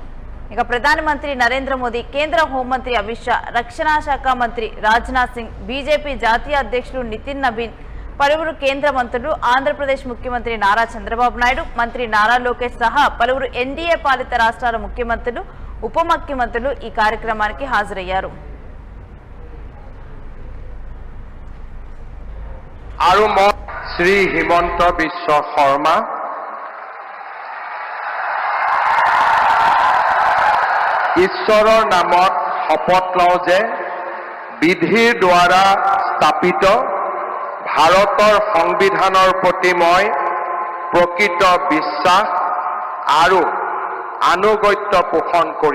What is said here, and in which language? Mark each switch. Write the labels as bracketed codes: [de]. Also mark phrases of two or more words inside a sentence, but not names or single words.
[te] ఇక ప్రధానమంత్రి నరేంద్ర మోదీ, కేంద్ర హోంమంత్రి అమిత్ షా, రక్షణ శాఖ మంత్రి రాజ్నాథ్ సింగ్, బీజేపీ జాతీయ అధ్యక్షులు నితిన్ నబీన్, పలువురు కేంద్ర మంత్రులు, ఆంధ్రప్రదేశ్ ముఖ్యమంత్రి నారా చంద్రబాబు నాయుడు, మంత్రి నారా లోకేష్ సహా పలువురు ఎన్డీఏ పాలిత రాష్ట్రాల ముఖ్యమంత్రులు, ఉప ముఖ్యమంత్రులు ఈ కార్యక్రమానికి హాజరయ్యారు. [as] আৰু মই শ্ৰী হিমন্ত বিশ্ব শৰ্মা ঈশ্বৰৰ নামত শপত লওঁ যে বিধিৰ দ্বাৰা স্থাপিত ভাৰতৰ সংবিধানৰ প্ৰতি মই প্ৰকৃত বিশ্বাস আৰু আনুগত্য পোষণ কৰিম।